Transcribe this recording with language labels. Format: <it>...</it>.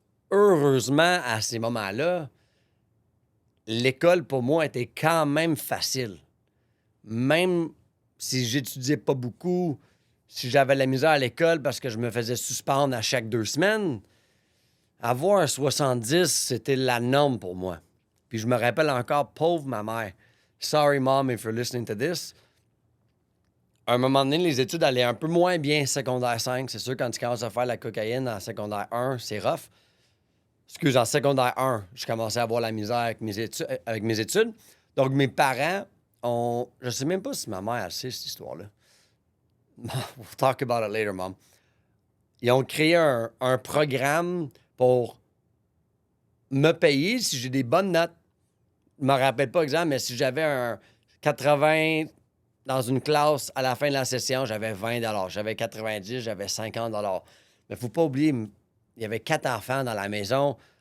<fr>Heureusement, à ces moments-là, l'école pour moi était quand même facile. Même si j'étudiais pas beaucoup, si j'avais la misère à l'école parce que je me faisais suspendre à chaque 2 semaines, avoir un 70, c'était la norme pour moi. Puis je me rappelle encore, pauvre ma mère.</fr> <en>Sorry, mom, if you're listening to this.</en> <fr>À un moment donné, les études allaient un peu moins bien secondaire 5. C'est sûr, quand tu commences à faire la cocaïne en secondaire 1, c'est rough. Excuse, en secondaire 1, je commençais à avoir la misère avec mes études. Donc, mes parents ont... Je sais même pas si ma mère, elle sait cette histoire-là.</fr> <en>We'll talk about it later, mom.</en> <fr>Ils ont créé un programme pour me payer si j'ai des bonnes notes. Je me rappelle pas exactement, mais si j'avais un 80 dans une classe à la fin de la session, j'avais 20 $. J'avais 90, j'avais 50 $. Mais faut pas oublier, il y avait 4 enfants dans la maison.</fr>